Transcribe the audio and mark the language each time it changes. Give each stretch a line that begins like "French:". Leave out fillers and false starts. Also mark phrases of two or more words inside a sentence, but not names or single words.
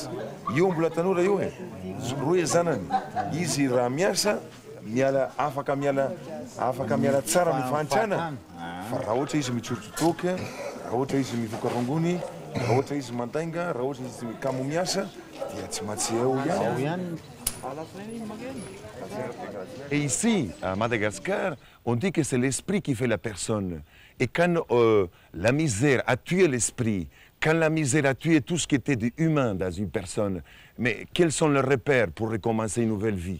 Malagasy: Io mbola tanora io e. Roe zanany. Izy raha miasa, miala afaka miala tsara ny fahantrana. Fa raha ohatra izy mitsotsotoka, raha ohatra izy mivoaka rongony, raha ohatra izy mandainga, raha ohatra izy kamo miasa, dia tsy maintsy eo ihany.
French: Et ici, à Madagascar, on dit que c'est l'esprit qui fait la personne. Et quand la misère a tué l'esprit, quand la misère a tué tout ce qui était humain dans une personne, mais quels sont les repères pour recommencer une nouvelle vie?